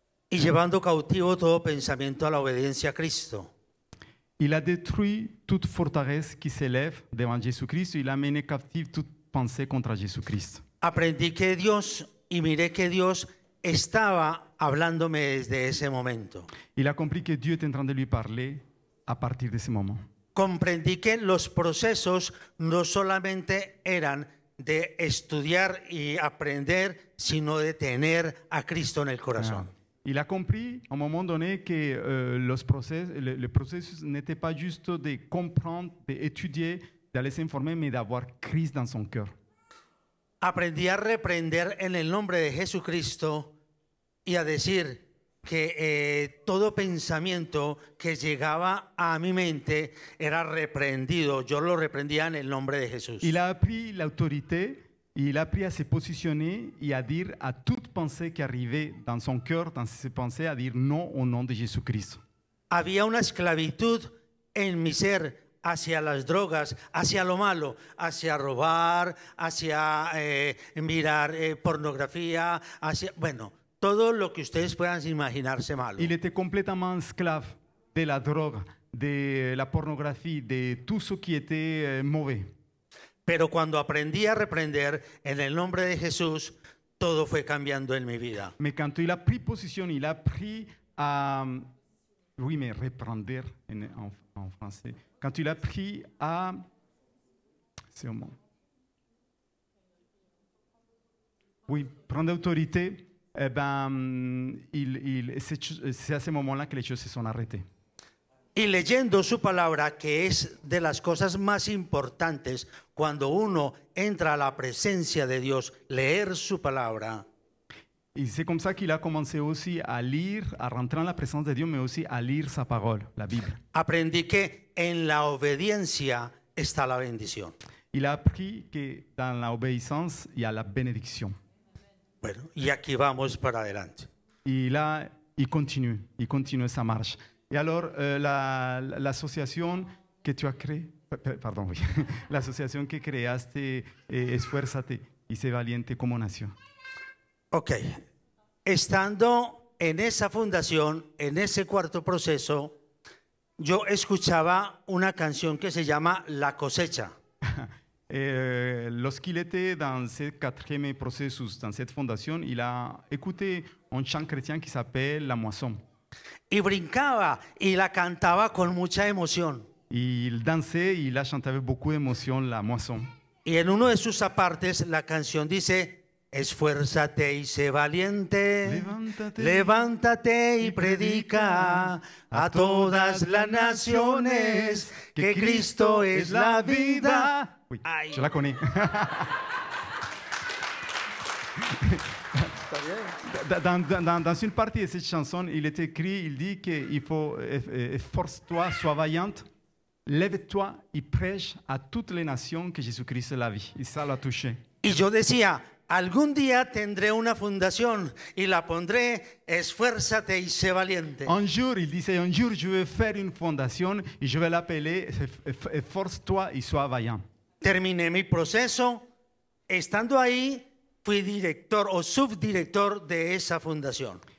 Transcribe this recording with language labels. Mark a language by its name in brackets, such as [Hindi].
[Spanish] Y llevando cautivo todo pensamiento a la obediencia a Cristo. [French] Il a détruit toute forteresse qui s'élève devant Jésus-Christ, il a mené captive toute pensée contre Jésus-Christ. [Spanish] Aprendí que Dios, y miré que Dios estaba hablándome desde ese momento. [French] Il a compris que Dieu est en train de lui parler à partir de ce moment. [Spanish] Comprendí que los procesos no solamente eran de estudiar y aprender, sino de tener a Cristo en el corazón. [French] Il a compris à un moment donné que le processus n'était pas juste de comprendre, d'étudier, d'aller s'informer, mais d'avoir Christ dans son cœur. [Spanish] Aprendí a reprender en el nombre de Jesucristo y a decir que todo pensamiento que llegaba a mi mente era reprendido. Yo lo reprendía en el nombre de Jesús. [French] Il a appris l'autorité, il a appris à se positionner et à dire à toute pensée qui arrivait dans son cœur, dans ses pensées, à dire non au nom de Jésus-Christ. [Spanish] Había una esclavitud en mi ser hacia las drogas, hacia lo malo, hacia robar, hacia mirar pornografía, hacia, bueno, todo lo que ustedes puedan imaginarse malo. [French] Il était complètement esclave de la drogue, de la pornographie, de tout ce qui était mauvais. [Spanish] Pero cuando aprendí a reprender en el nombre de Jesús, todo fue cambiando en mi vida. [French] Mais quand il a pris position, il a appris à... Oui, mais reprendre en français. Quand il a appris à... C'est au mot. Oui, prendre autorité, eh ben, c'est à ce moment-là que les choses se sont arrêtées. [Spanish] Y leyendo su palabra, que es de las cosas más importantes cuando uno entra a la presencia de Dios, leer su palabra. [French] Et c'est comme ça qu'il a commencé aussi à lire, à rentrer en la présence de Dieu, mais aussi à lire sa parole, la Bible. [Spanish] Aprendí que en la obediencia está la bendición. [French] Il a appris que dans l'obéissance, il y a la bénédiction. [Spanish] Bueno, y aquí vamos para adelante. [French] Et là, il continue sa marche. Et alors, l'association que tu as créée, pardon, oui, l'association [Spanish] que creaste, Esfuérzate y sé valiente como nación. Ok, estando en esa fundación, en ese cuarto proceso, yo escuchaba una canción que se llama La Cosecha. [French] Lorsqu'il était dans ce quatrième processus, dans cette fondation, il a écouté un chant chrétien qui s'appelle La Moisson. [Spanish] Y brincaba y la cantaba con mucha emoción. [French] Il dansait, il a chanté avec beaucoup d'émotion La Moisson. [Spanish] Y en uno de sus apartes la canción dice: esfuérzate y sé valiente, levántate y predica a todas las naciones que Cristo es la vida. [French] Oui, Ay. je la connais. Dans une partie de cette chanson, il est écrit, il dit qu'il faut efforce-toi, sois vaillante, lève-toi et prêche à toutes les nations que Jésus-Christ est la vie. Et ça l'a touché. [Spanish] Y yo decía: algún día tendré una fundación y la pondré esfuérzate y sé valiente. [French] Un jour, il disait, un jour, je vais faire une fondation et je vais l'appeler efforce-toi et sois vaillant. [Spanish] Terminé mi proceso. Estando ahí, fui director o subdirector de esa fundación.